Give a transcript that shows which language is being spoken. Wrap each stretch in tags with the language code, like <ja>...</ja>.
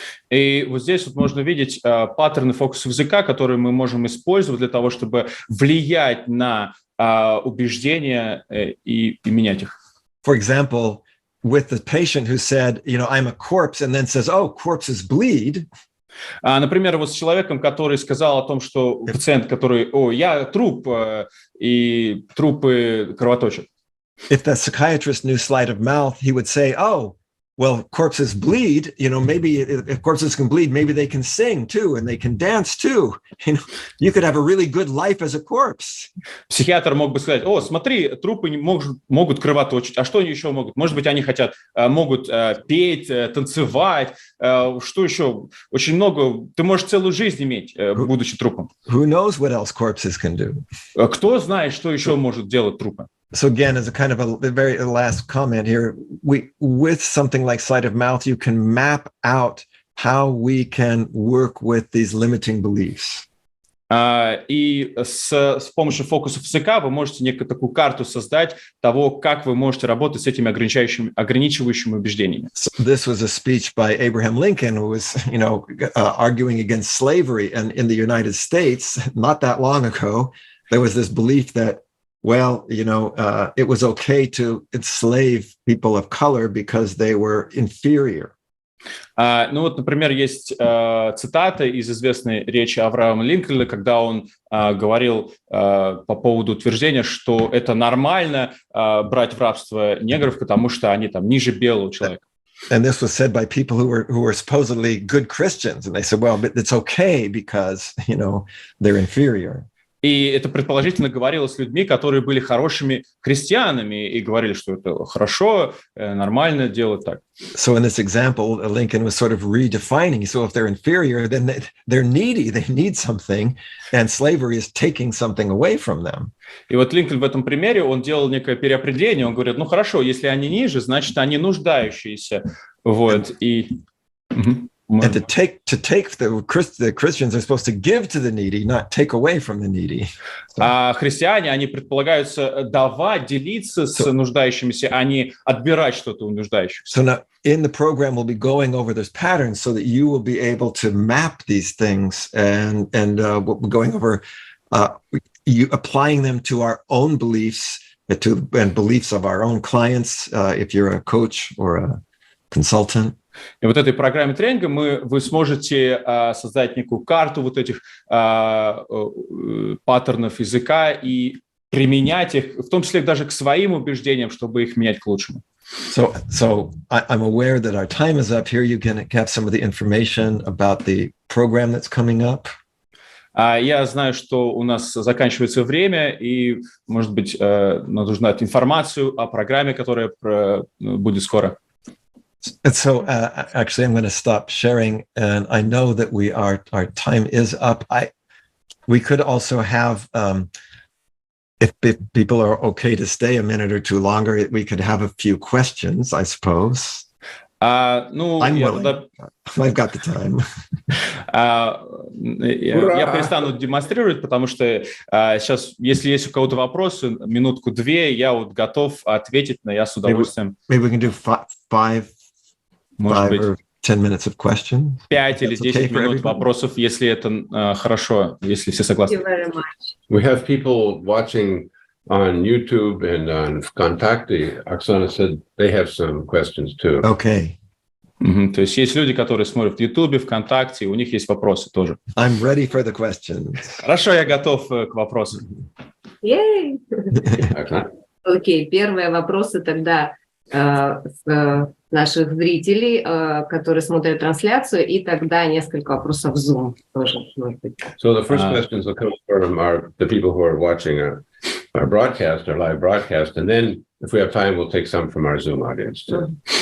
<ru>И вот здесь можно видеть паттерны фокусов языка, которые мы можем использовать для того, чтобы влиять на убеждения и менять их.</ru> <en>For example, with the patient who said, I'm a corpse, and then says, oh, corpses bleed.</en> <ru>Например, вот с человеком, который сказал о том, что пациент, который, я труп, и трупы кровоточат.</ru> <en>If the psychiatrist knew sleight of mouth, he would say, oh, well, corpses bleed, maybe if corpses can bleed, maybe they can sing too, and they can dance too. You could have a really good life as a corpse.</en> <ru>Психиатр мог бы сказать, смотри, трупы могут кровоточить, а что они еще могут? Может быть, они могут петь, танцевать, что еще? Очень много, ты можешь целую жизнь иметь, будучи трупом.</ru> <en>Who knows what else corpses can do?</en> <ru>Кто знает, что еще может делать трупы?</ru> <en>So again, as a kind of a very last comment here, with something like sleight of mouth, you can map out how we can work with these limiting beliefs.</en> <ru>И с помощью фокусов языка вы можете некую такую карту создать того, как вы можете работать с этими ограничивающими убеждениями.</ru> <en>So this was a speech by Abraham Lincoln, who was, arguing against slavery, and in the United States, not that long ago, there was this belief that, well, it was okay to enslave people of color because they were inferior.</en> <ru>Например, есть цитата из известной речи Авраама Линкольна, когда он говорил по поводу утверждения, что это нормально брать в рабство негров, потому что они ниже белого человека.</ru> <en>And this was said by people who were supposedly good Christians, and they said, well, but it's okay because, they're inferior.</en> <ru>И это предположительно говорилось с людьми, которые были хорошими христианами и говорили, что это хорошо, нормально делать так.</ru> <en>So in this example, Lincoln was sort of redefining. So if they're inferior, then they're needy, they need something, and slavery is taking something away from them.</en> <ru>И вот Линкольн в этом примере, он делал некое переопределение, он говорит, ну хорошо, если они ниже, значит, они нуждающиеся. Вот, и...</ru> <en>And to take the Christians are supposed to give to the needy, not take away from the needy.</en> <ru>А христиане, они предполагаются давать, делиться с нуждающимися, а не отбирать что-то у нуждающихся.</ru> <en>So now in the program, we'll be going over those patterns so that you will be able to map these things and we'll be going over you applying them to our own beliefs and beliefs of our own clients, if you're a coach or a consultant.</en> <ru>И вот этой программе тренинга вы сможете создать некую карту вот этих паттернов языка и применять их, в том числе даже к своим убеждениям, чтобы их менять к лучшему.</ru> <en>So I'm aware that our time is up. Here you can have some of the information about the program that's coming up.</en> <ru>Я знаю, что у нас заканчивается время, и, может быть, надо узнать информацию о программе, которая будет скоро.</ru> <en>And so actually, I'm going to stop sharing, and I know that our time is up. We could also have, if people are okay to stay a minute or two longer, we could have a few questions, I suppose. I'm willing. I've got the time.</en> <ru>Я перестану демонстрировать, потому что сейчас, если есть у кого-то вопросы, минутку-две, я вот готов ответить, но я с удовольствием.</ru> <en>Maybe we can do five or 10 minutes of questions.</en> <ru>5 или 10 минут вопросов, если это хорошо, если все согласны.</ru> <en>Thank you very much. We have people watching on YouTube and on Contacte. Oksana said they have some questions too. Okay.</en> <ru>То есть есть люди, которые смотрят в YouTube, ВКонтакте, у них есть вопросы тоже.</ru> <en>I'm ready for the questions.</en> <ru>Хорошо, я готов к вопросам. Yay! Окей, первые вопросы тогда с наших зрителей, которые смотрят трансляцию, и тогда несколько вопросов в Zoom тоже, может быть.</ru> <en>So the first questions will come from the people who are watching our broadcast, our live broadcast, and then if we have time, we'll take some from our Zoom audience too.</en>